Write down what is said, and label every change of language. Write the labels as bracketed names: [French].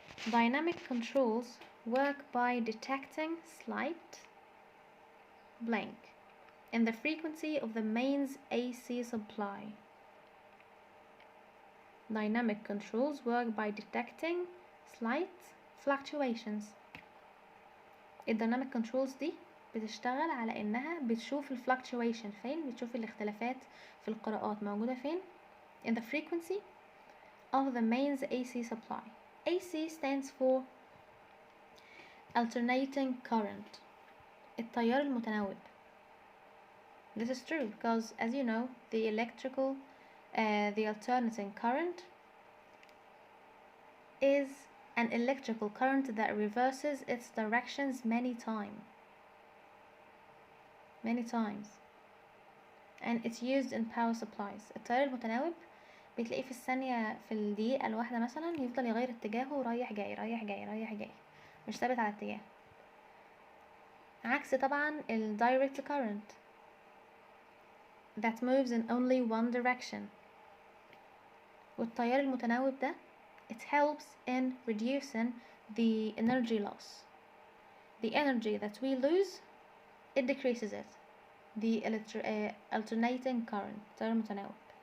[English] Dynamic controls work by detecting slight blank in the frequency of the mains AC supply. Dynamic controls work by detecting slight fluctuations. [Arabic] الديناميك كنترولز دي بتشتغل على انها بتشوف الفلكتويشن فين، بتشوف الاختلافات في القراءات موجودة فين [English] in the frequency of the mains AC supply. AC stands for alternating current. [Arabic] التيار المتناوب. [English] This is true because, as you know, the alternating current is an electrical current that reverses its directions many times, and it's used in power supplies. [Arabic] التيار المتناوب بتلاقيه في الثانية، في الدقيقة الواحدة مثلا يفضل يغير اتجاهه ورايح جاي رايح جاي رايح جاي، مش ثابت على اتجاه، عكس طبعا ال [English] direct current that moves in only one direction. [Arabic] والتيار المتناوب ده [English] it helps in reducing the energy loss. The energy that we lose, it decreases it. The alternating current, [Arabic] التيار المتناوب.